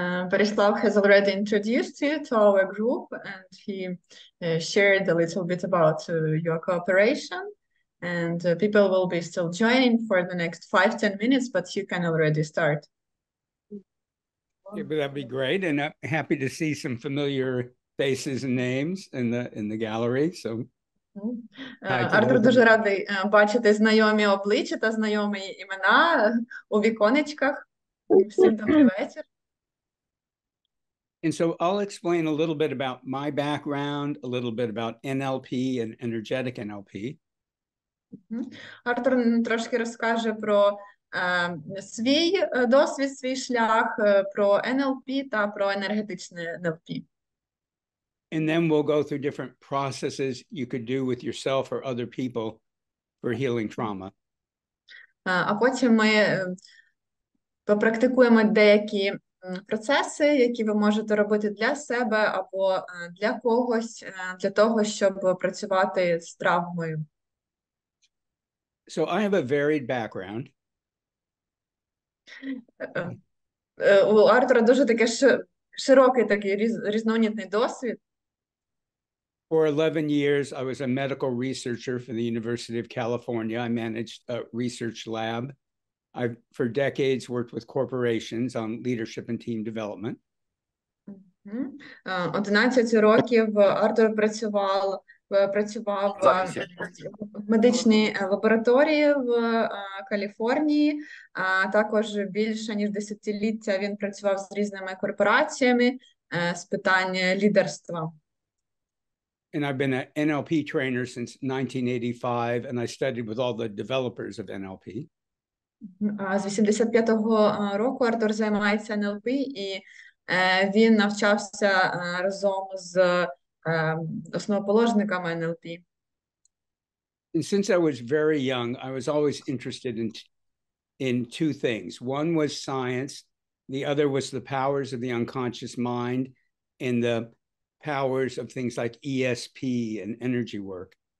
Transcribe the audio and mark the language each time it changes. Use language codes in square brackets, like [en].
[en] Переслав has already introduced you to our group, and he shared a little bit about your cooperation, and people will be still joining for the next 5-10 minutes, but you can already start. Yeah, but that'd be great, and I'm happy to see some familiar faces and names in the gallery. So, [uk] Артур дуже радий бачити знайомі обличчя та знайомі імена у віконечках. Всім добрий вечір. [en] And so I'll explain a little bit about my background, a little bit about NLP and energetic NLP. [uk] Артур трошки розкаже про свій досвід, свій шлях, про НЛП та про енергетичне НЛП. [en] And then we'll go through different processes you could do with yourself or other people for healing trauma. [uk] А потім ми попрактикуємо деякі процеси, які ви можете робити для себе або для когось, для того, щоб працювати з травмою. [en] So I have a varied background. [uk] У Артура дуже таке широкий такий різноманітний досвід. [en] For 11 years, I was a medical researcher for the University of California. I managed a research lab. I've, for decades, worked with corporations on leadership and team development. [uk] 11 років Артур працював в медичній лабораторії в Каліфорнії, а також більше ніж десятиліття він працював з різними корпораціями з питань лідерства. [en] And I've been an NLP trainer since 1985, and I studied with all the developers of NLP. [uk] З 85-го року Артур займається НЛП, і він навчався разом з основоположниками НЛП. [en] And since I was very young, I was always interested in two things. One was science, the other was the powers of the unconscious mind and the powers of things like ESP and energy work.